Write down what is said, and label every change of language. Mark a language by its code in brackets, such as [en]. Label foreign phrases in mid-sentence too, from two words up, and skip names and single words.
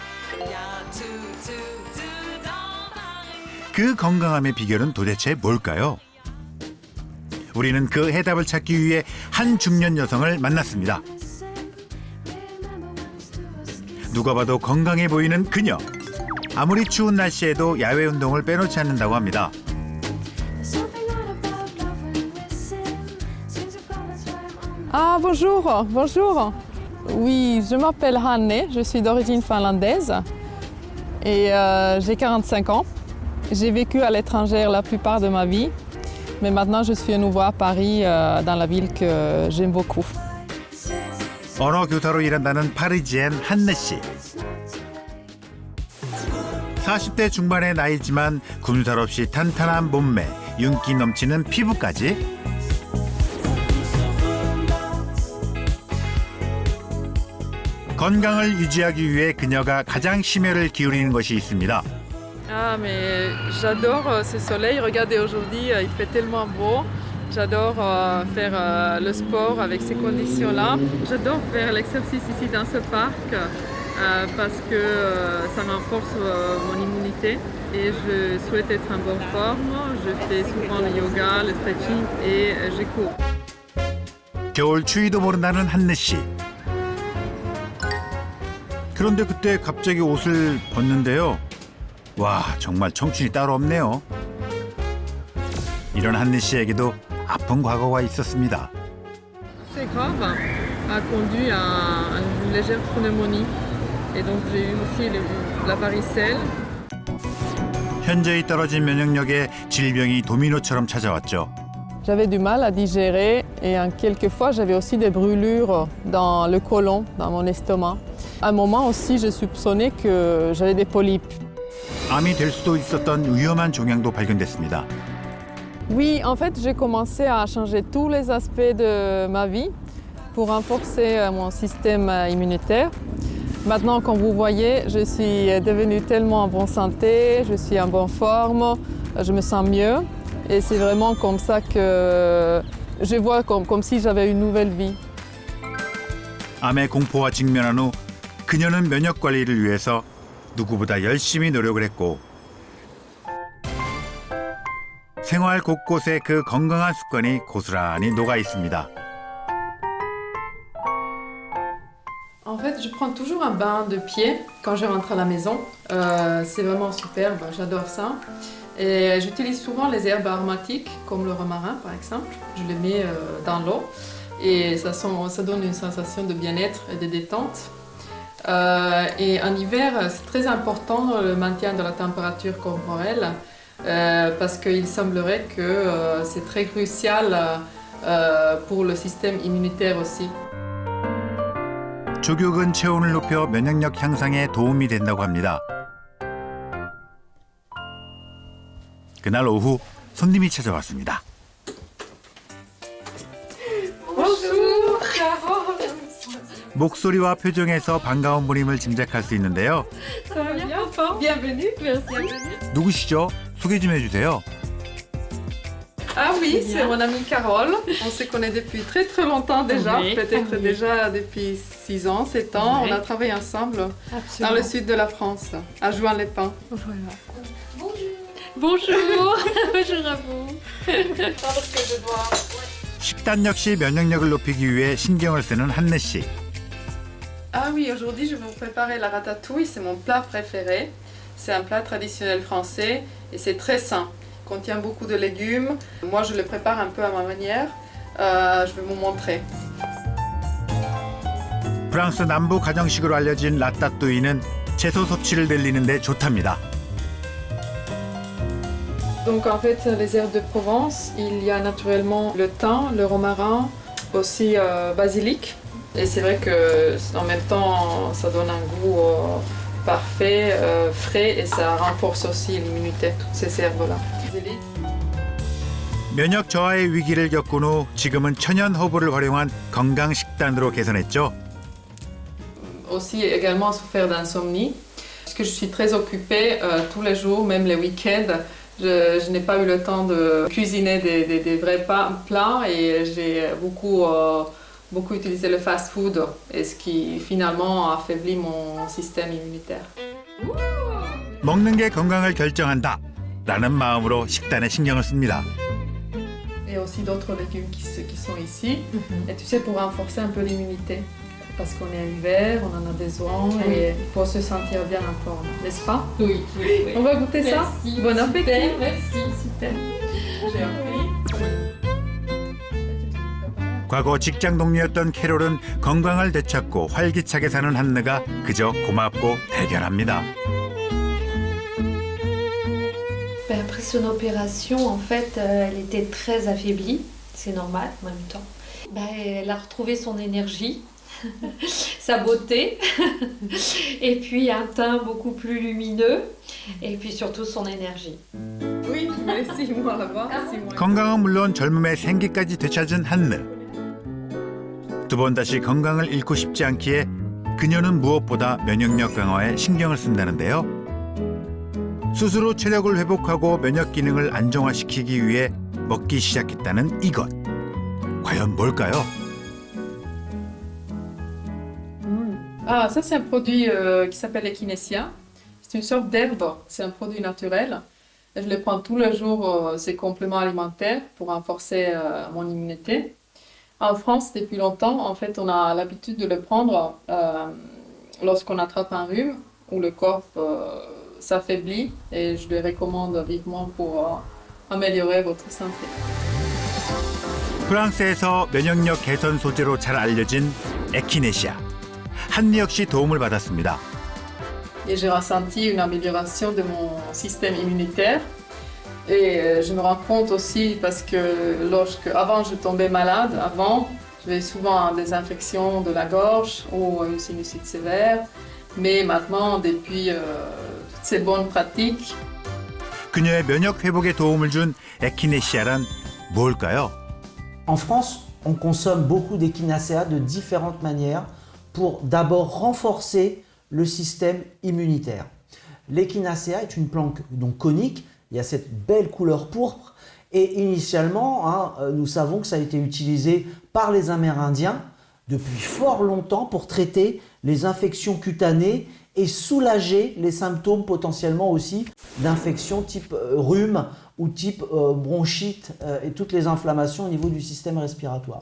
[ko] 그 건강함의 비결은 도대체 뭘까요? 우리는 그 해답을 찾기 위해 한 중년 여성을 만났습니다. 누가 봐도 건강해 보이는 그녀. 아무리 추운 날씨에도 야외 운동을 빼놓지 않는다고 합니다. [fr] Ah, bonjour, bonjour. Oui, je m'appelle Hanne, je suis d'origine finlandaise et j'ai 45 ans. J'ai vécu à l'étranger la plupart de ma vie, mais maintenant je suis à nouveau à Paris, dans la ville que j'aime beaucoup. [ko] 언어 교사로 일한다는 파리지엔 한네 씨. 40대 중반의 나이지만 군살 없이 탄탄한 몸매, 윤기 넘치는 피부까지. 건강을 유지하기 위해 그녀가 가장 심혈을 기울이는 것이 있습니다. [fr] Ah, mais j'adore ce soleil. Regardez, aujourd'hui, il fait tellement beau. J'adore faire le sport avec ces conditions-là. J'adore faire l'exercice ici dans ce parc parce que ça renforce mon immunité et je souhaite être en bonne forme. Je fais souvent le yoga, le stretching et je cours. [ko] 겨울 추위도 모른다는 한내 씨. 그런데 그때 갑자기 옷을 벗는데요. 와, 정말 청춘이 따로 없네요. 이런 한내 씨에게도 아픈 과거가 있었습니다. [fr] C'est grave, a conduit à une légère pneumonie et donc j'ai eu aussi la varicelle. [ko] 현저히 떨어진 면역력에 질병이 도미노처럼 찾아왔죠. [fr] J'avais du mal à digérer et quelquefois j'avais aussi des brûlures dans le côlon, dans mon estomac. À un moment aussi, je soupçonnais que j'avais des polypes. [ko] 암이 될 수도 있었던 위험한 종양도 발견됐습니다. [fr] Oui, en fait, j'ai commencé à changer tous les aspects de ma vie pour renforcer mon système immunitaire. Maintenant, comme vous voyez, je suis devenue tellement en bonne santé, je suis en bonne forme, je me sens mieux. Et c'est vraiment comme ça que je vois comme si j'avais une nouvelle vie. [ko] 암의 공포와 직면한 후 그녀는 면역 관리를 위해서 누구보다 열심히 노력을 했고 생활 곳곳에 그 건강한 습관이 고스란히 녹아 있습니다. [fr] En fait, je prends toujours un bain de pied quand je rentre à la maison. C'est vraiment superbe, j'adore ça. Et j'utilise souvent les herbes aromatiques, comme le romarin par exemple. Je les mets dans l'eau et ça donne une sensation de bien-être et de détente. Et en hiver, c'est très important le maintien de la température corporelle parce qu'il semblerait que c'est très crucial pour le système immunitaire aussi. [ko] 족욕은 체온을 높여 면역력 향상에 도움이 된다고 합니다. 그날 오후 손님이 찾아왔습니다. 목소리와 표정에서 반가운 분임을 짐작할 수 있는데요. 누구시죠? 소개 좀 해주세요. [fr] Ah oui, c'est mon amie Carole. On se connaît depuis très très longtemps déjà, peut-être déjà depuis 6 ans, 7 ans. On a travaillé ensemble dans le sud de la France, à Juan-les-Pins. Voilà. Bonjour. Bonjour à vous. [ko] 식단 역시 면역력을 높이기 위해 신경을 쓰는 한내 씨. [fr] Ah oui, aujourd'hui je vais vous préparer la ratatouille, c'est mon plat préféré. C'est un plat traditionnel français et c'est très sain. Il contient beaucoup de légumes. Moi je le prépare un peu à ma manière. Je vais vous montrer. [ko] 프랑스 남부 가정식으로 알려진 라따뚜이는 채소 섭취를 늘리는 데 좋답니다. [fr] Donc en fait les herbes de Provence, il y a naturellement le thym, le romarin, aussi basilic. Et c'est vrai que en même temps ça donne un goût parfait, frais et ça renforce aussi l'immunité, toutes ces herbes-là. [ko] 면역 저하의 위기를 겪은 후 지금은 천연 허브를 활용한 건강 식단으로 개선했죠. [fr] Aussi également souffert d'insomnie, parce que je suis très occupée tous les jours, même les week-ends. Je n'ai pas eu le temps de cuisiner des vrais plats et j'ai beaucoup utilisé le fast-food, et ce qui finalement affaiblit mon système immunitaire. [ko] 먹는 게 건강을 결정한다 라는 마음으로 식단에 신경을 씁니다. [fr] Et aussi d'autres légumes qui sont ici. Et tu sais, pour renforcer un peu l'immunité. Parce qu'on est en hiver, on en a besoin et pour se sentir bien en forme, n'est-ce pas? Oui. On va goûter ça? Bon appétit. Merci. Super. J'ai appris. [ko] 과거 직장 동료였던 캐롤은 건강을 되찾고 활기차게 사는 한느가 그저 고맙고 대견합니다. [fr] Après son opération, en fait, elle était très affaiblie, c'est normal en même temps. Elle a retrouvé son énergie, sa beauté, et puis un teint beaucoup plus lumineux, et puis surtout son énergie. Oui, mais 6 mois là-bas. [ko] 건강은 물론 젊음의 생기까지 되찾은 한느. 두 번 다시 건강을 잃고 싶지 않기에 그녀는 무엇보다 면역력 강화에 신경을 쓴다는데요. 스스로 체력을 회복하고 면역 기능을 안정화시키기 위해 먹기 시작했다는 이것. 과연 뭘까요? [fr] Ah, ça c'est un produit qui s'appelle Echinacea. C'est une sorte d'herbe, c'est un produit naturel. Je le prends tous les jours, c'est complément alimentaire pour renforcer mon immunité. En France, depuis longtemps, en fait, on a l'habitude de le prendre lorsqu'on attrape un rhume ou le corps s'affaiblit et je le recommande vivement pour améliorer votre santé. [ko] 프랑스에서 면역력 개선 소재로 잘 알려진 에키네시아. 한미 역시 도움을 받았습니다. [fr] Et j'ai ressenti une amélioration de mon système immunitaire. Et je me rends compte aussi parce que avant je tombais malade, j'avais souvent des infections de la gorge ou une sinusite sévère. Mais maintenant, depuis toutes ces bonnes pratiques, [ko] 그녀의 면역 회복에 도움을 준 에키네시아란 뭘까요? [fr] En France, on consomme beaucoup d'Echinacea de différentes manières pour d'abord renforcer le système immunitaire. L'Echinacea est une plante donc conique, il y a cette belle couleur pourpre et initialement, nous savons que ça a été utilisé par les Amérindiens depuis fort longtemps pour traiter les infections cutanées et soulager les symptômes potentiellement aussi d'infections type rhume ou type bronchite et toutes les inflammations au niveau du système respiratoire.